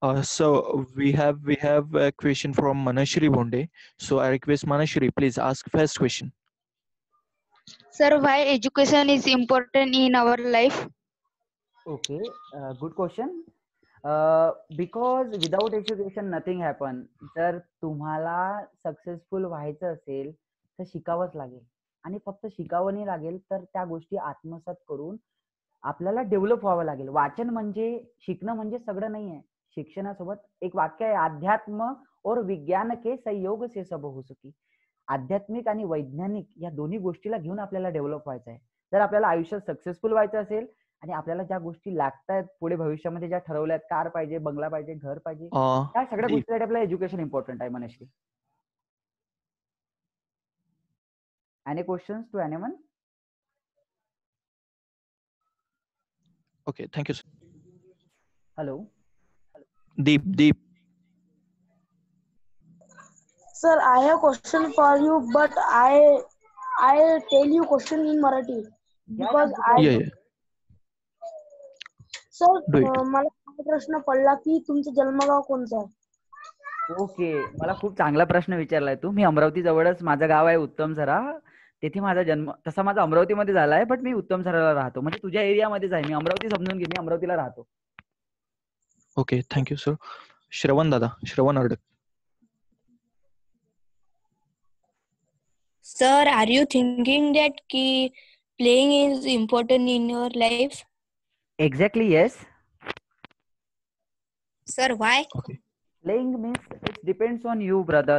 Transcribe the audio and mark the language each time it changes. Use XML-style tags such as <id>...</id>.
<en>So we have a question from Manashri Bonde. So I request Manashri, please ask first question. Sir, why education is important in our life? Okay, good question. Because without education nothing happen.</en> <mr>जर तुम्हाला successful व्हायचं असेल तर शिकावंच लागेल. आणि फक्त शिकावं नाही लागेल, तर त्या गोष्टी आत्मसात करून आपल्याला डेव्हलप व्हावं लागेल. वाचन म्हणजे शिकणं म्हणजे सगळं नाहीये. शिक्षणासोबत एक वाक्य आहे,</mr> <hi>अध्यात्म और विज्ञान के संयोग से सब हो सुखी.</hi> <mr>आध्यात्मिक आणि वैज्ञानिक या दोन्ही गोष्टीला घेऊन आपल्याला डेव्हलप व्हायचं आहे. जर आपल्याला आयुष्यात सक्सेसफुल व्हायचं असेल आणि आपल्याला ज्या गोष्टी लागतायत पुढे भविष्यामध्ये, ज्या ठरवल्यात, कार पाहिजे, बंगला पाहिजे, घर पाहिजे, त्या सगळ्या</mr> <en>Deep.</en> <mr>गोष्टीसाठी आपल्याला एज्युकेशन इम्पॉर्टंट आहे.</mr> <en>Manashree, any questions to anyone? Okay, thank you, sir. Hello Deep. Sir, I have question for you, but I'll tell you question in Marathi because Yeah. Sir, Do it.</en> <mr>मला हा प्रश्न पडला की तुमचं जन्मगाव कोणतं आहे? ओके, मला खूप चांगला प्रश्न विचारलाय तू. मी अमरावती जवळच माझं गाव आहे उत्तमझरा. तेथे माझा जन्म, तसा माझा अमरावतीमध्ये झालाय, बट मी उत्तमझराला राहतो. म्हणजे तुझ्या एरियामध्येच आहे. मी अमरावती समजून घे, मी अमरावतीला राहतो.</mr> <en>Okay, thank you, sir. Shravan दादा, Shravan Ardak. Sir, are you thinking that playing is important in your life? Exactly yes. Sir, why? Okay. Playing means it depends on you brother.</en>